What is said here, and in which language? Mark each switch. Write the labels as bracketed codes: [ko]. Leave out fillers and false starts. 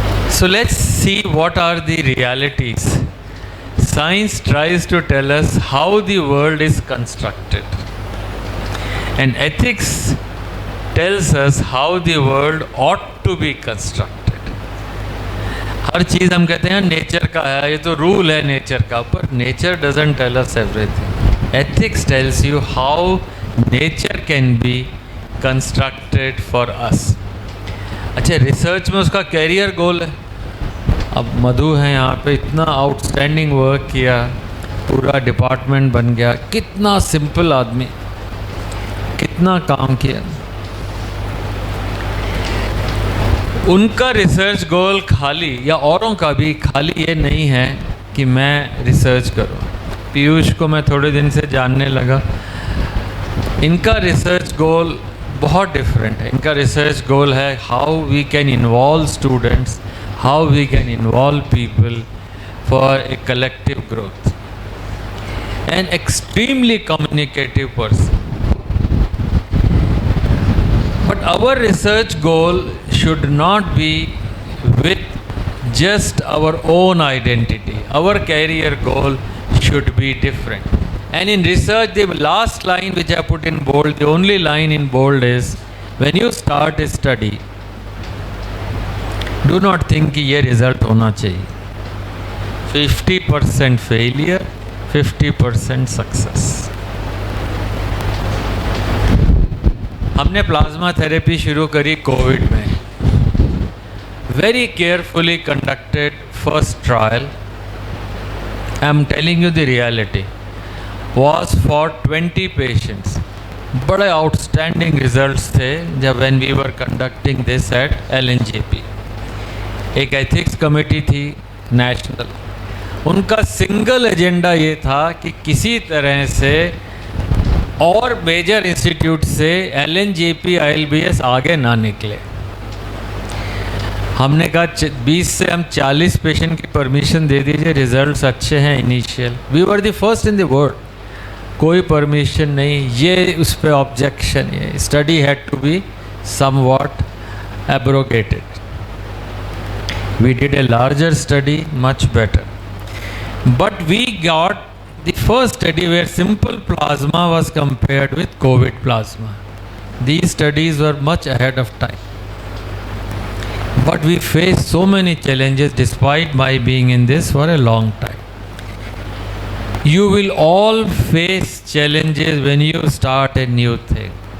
[en] So let's see what are the realities. Science tries to tell us how the world is constructed, and ethics tells us how the world ought to be constructed. [hi] हर चीज़ हम कहते हैं nature का है, ये तो rule है nature का, पर nature [en] doesn't tell us everything. Ethics tells you how nature can be constructed for us. [hi] अच्छा, रिसर्च में उसका कैरियर गोल है। अब मधु है यहाँ पे, इतना आउटस्टैंडिंग वर्क किया, पूरा डिपार्टमेंट बन गया, कितना सिंपल आदमी, कितना काम किया। उनका रिसर्च गोल खाली, या औरों का भी खाली ये नहीं है कि मैं रिसर्च करूँ। पीयूष को मैं थोड़े दिन से जानने लगा, इनका रिसर्च गोल बहुत डिफरेंट है। इनका रिसर्च गोल है [en] How we can involve students, how we can involve people for a collective growth. An extremely communicative person. But our research goal should not be with just our own identity. Our career goal should be different. And in research, the last line which I put in bold, the only line in bold is, when you start a study, do not think [hi] कि ये result होना चाहिए। [en] 50% failure, 50% success. [hi] हमने plasma therapy शुरू करी Covid में। [en] Very carefully conducted first trial, I am telling you the reality, was for 20 patients. [hi] बड़े outstanding results थे जब [en] when we were conducting this at LNJP. [hi] एक ethics committee थी national, उनका single agenda ये था कि किसी तरह से और major institute से LNJP ILBS आगे ना निकले। हमने कहा 20 से हम 40 पेशेंट की परमिशन दे दीजिए, रिजल्ट्स अच्छे हैं initial. [en] we were the first in the world, [hi] कोई परमिशन नहीं, ये उस पर ऑब्जेक्शन, [en] ये study had to be somewhat abrogated. We did a larger study, much better, but we got the first study where simple plasma was compared with COVID plasma. These studies were much ahead of time. But we faced so many challenges despite my being in this for a long time. You will all face challenges when you start a new thing.